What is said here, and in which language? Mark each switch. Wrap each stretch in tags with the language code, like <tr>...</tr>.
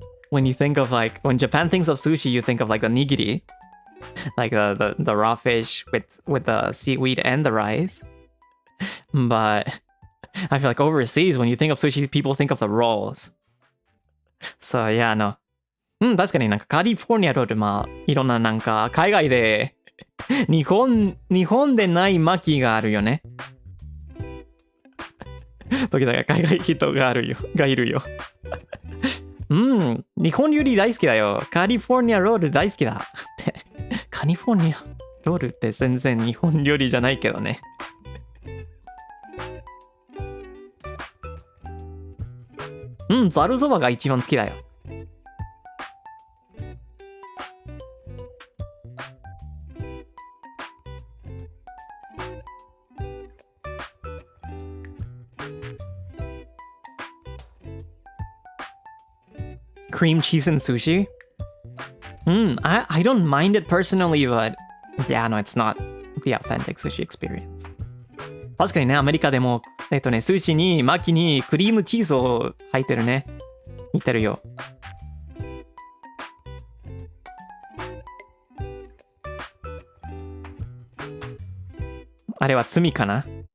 <en>When you think of like, when Japan thinks of sushi, you think of like the nigiri. Like the raw fish with the seaweed and the rice. But I feel like overseas, when you think of sushi, people think of the rolls. So yeah, no.</en> <ja>確かになんかカリフォルニアロール、まあ、いろんななんか海外で日本でない巻きがあるよね。時々海外人がいるよ。日本料理大好きだよ。カリフォルニアロール大好きだ。カリフォルニアロールって全然日本料理じゃないけどね。ざるそばが一番好きだよ。</ja> <en>Cream cheese and sushi? I don't mind it personally, but yeah, no, it's not the authentic sushi experience.</en> <ja>確かにね、アメリカでも、寿司に、巻きにクリームチーズを入ってるね。似てるよ。あれは罪かな？</ja>